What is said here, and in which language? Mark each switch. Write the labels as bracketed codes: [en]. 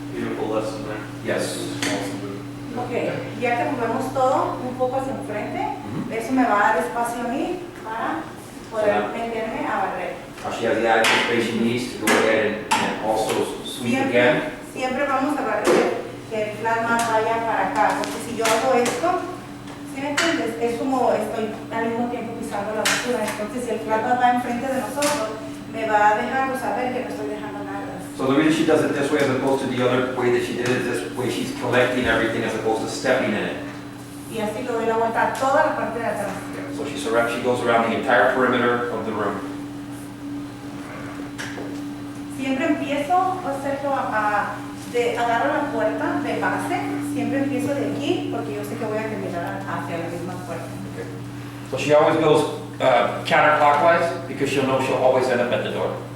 [en] Beautiful lesson there. Yes. [es] Ok, ya que movemos todo un poco hacia enfrente, eso me va a dar espacio a mí para poder meterme a barrer. [en] Now she has the adequate space she needs to go ahead and also sweep again. [es] Siempre vamos a barrer que el plasma vaya para acá, porque si yo hago esto, ¿sí me entiendes? Es como estoy al mismo tiempo pisando la basura, entonces si el plasma va enfrente de nosotros, me va a dejar saber que no estoy dejando nada. [en] So the reason she does it this way as opposed to the other way that she did it is this way she's collecting everything as opposed to stepping in it. [es] Y así le doy la vuelta a toda la parte de atrás. [en] So she goes around the entire perimeter of the room. [es] Siempre empiezo a hacerlo agarro la puerta de base, siempre empiezo de aquí porque yo sé que voy a terminar hacia la misma puerta. [en] Okay. So she always goes counterclockwise because she'll know she'll always end up at the door.